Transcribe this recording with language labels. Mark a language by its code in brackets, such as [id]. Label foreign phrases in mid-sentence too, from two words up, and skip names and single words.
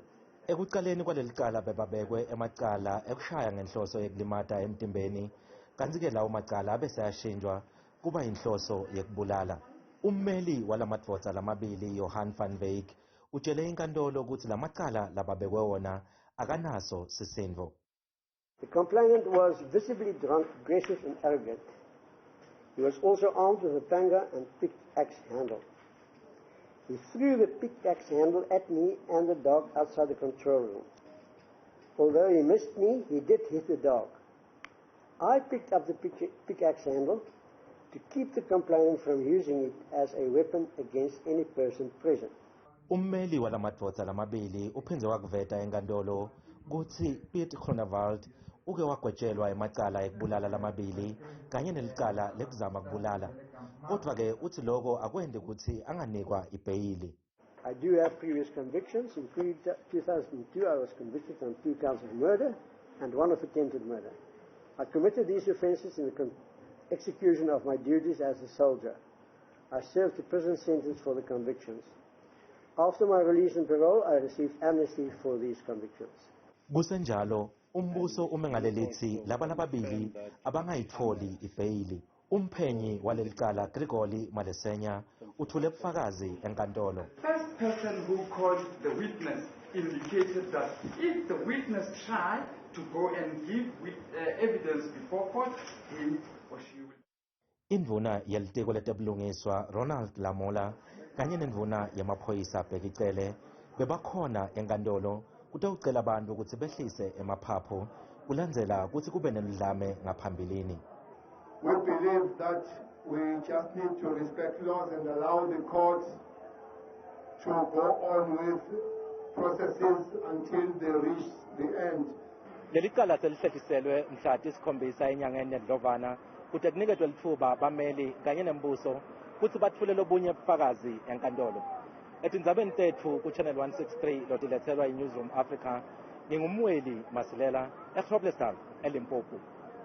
[ss] Ekuqaleni kwaleli cala bebabekwe amacala ekushaya ngenhloso yekulimata emtimbeni, kanti-ke lawo macala abese ayashintshwa kuba inhloso yekubulala. Ummeli walamadvodza lamabili Johan van Wyk utshele inkantolo ukuthi lamacala lababekwe wona akanaso sisindvo. [en] The complainant was visibly drunk, aggressive and arrogant. He was also armed with a panga and pickaxe handle. He threw the pickaxe handle at me and the dog outside the control room. Although he missed me, he did hit the dog. I picked up the pickaxe handle to keep the complainant from using it as a weapon against any person present. [ss] Ummeli walamadvodza lamabili uphindze wakuveta enkantolo kutsi Piet Groenewald uke wagwetshelwa emacala ekubulala lamabili kanye nelicala lekuzama kubulala. Kodwa-ke uthi loko akwende ukuthi anganikwa ibheyili. [en] I do have previous convictions. In 2002 I was convicted on 2 counts of murder and 1 of attempted murder. I committed these offences in the execution of my duties as a soldier. I served a prison sentence for the convictions. After my release on parole, I received amnesty for these convictions. [ss] Kusenjalo, umbuso umengalelithi laba lababili abangayitholi ibheyili. Umphenyi waleli cala Grigoli Malesenya uthule bufakazi enkantolo. [en] First person who called the witness indicated that if the witness tried to go and give evidence before court, he or she will. [ss] Indvuna yelitiko letebulungiswa Ronald Lamola kanye nendvuna yemaphoyisa Bhekicele bebakhona enkantolo kutawucela abantu ukuthi behlise emaphaphu kulandzela ukuthi kube nemidlame ngaphambilini. [en] We believe that we just need to respect laws and allow the courts to go on with processes until they reach the end. [ss] Leli cala selihlehliselwe mhla tisikhombisa enyangeni yeNdlovana kuthi kuniketwe lithuba bameli kanye nembuso kuthi bathule lobunye bufakazi enkantolo. Etindzabeni tethu ku Channel 163 lotilethelwa iNewsroom Africa, ngingumweli Masilela eGroblersdal eLimpopo.